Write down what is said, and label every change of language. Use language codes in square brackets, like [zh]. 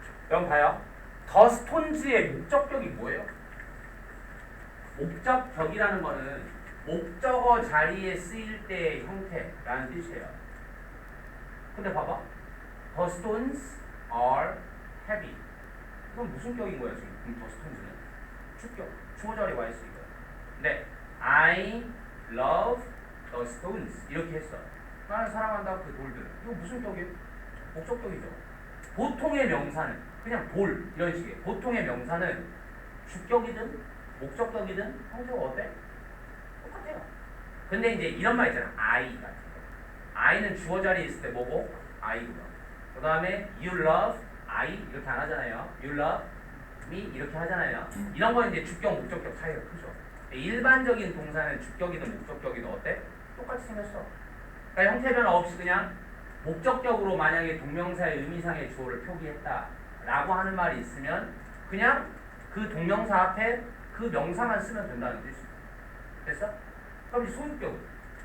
[ko] 여러분 봐요. 더 스톤즈의 목적격이 뭐예요? 목적격이라는 거는 목적어 자리에 쓰일 때의 형태라는 뜻이에요. 근데 봐봐. [en] The stones are heavy. [ko] 이건 무슨 격인 거야 지금? [en] The stones [ko] 는? 주격. 주어 자리에 와 있으니까. 근데 [en] I love the stones [ko] 이렇게 했어. 나는 사랑한다 그 돌들. 이거 무슨 격이에요? 목적격이죠. 보통의 명사는 그냥 돌 이런 식의 보통의 명사는 주격이든 목적격이든 형태가 어때? 똑같아요. 근데 이제 이런 말 있잖아. I 같은 거. I는 주어 자리에 있을 때 뭐고? I구나. 그 다음에 [en] you love I [ko] 이렇게 안 하잖아요. [en] You love me [ko] 이렇게 하잖아요. 이런 건 이제 주격 목적격 차이가 크죠. 일반적인 동사는 주격이든 목적격이든 어때? 똑같이 생겼어. 그러니까 형태 변화 없이 그냥 목적격으로 만약에 동명사의 의미상의 주어를 표기했다라고 하는 말이 있으면 그냥 그 동명사 앞에 그 명사만 쓰면 된다는 뜻이에요. 됐어? 그럼 이 소유격은?